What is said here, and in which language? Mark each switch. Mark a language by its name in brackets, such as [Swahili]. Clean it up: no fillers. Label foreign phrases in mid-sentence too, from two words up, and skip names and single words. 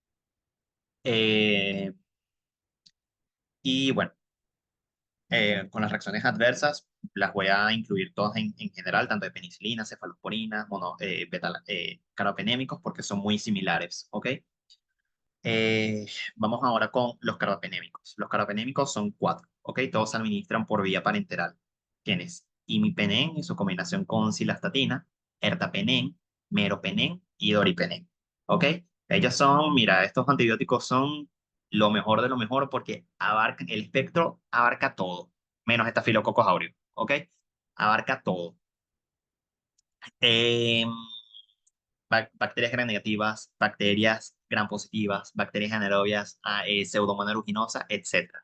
[Spanish] Eh, y bueno, con las reacciones adversas, las voy a incluir todas en general, tanto de penicilina, cefalosporinas, carbapenémicos, porque son muy similares, ¿ok? Eh, Vamos ahora con los carbapenémicos. Los carbapenémicos son cuatro, ¿ok? Todos se administran por vía parenteral. Tienes imipenem en su combinación con cilastatina, ertapenem, meropenem y doripenem, ¿ok? Ellos son, mira, estos antibióticos son lo mejor de lo mejor porque abarcan, el espectro abarca todo, menos estafilococos aureus, ¿ok? Abarca todo. Eh, Bacterias gram negativas, bacterias gram positivas, bacterias anaerobias, pseudomonas aeruginosa, etc.